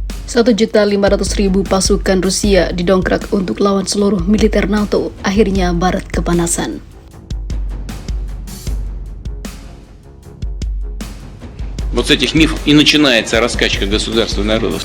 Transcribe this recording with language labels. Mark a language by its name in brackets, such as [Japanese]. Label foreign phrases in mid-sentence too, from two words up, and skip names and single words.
[Indonesian] 1.500.000 pasukan Rusia didongkrak untuk lawan seluruh militer NATO. Akhirnya Barat kepanasan. [Russian] Вот с этих мифов и начинается раскачка государства и народов.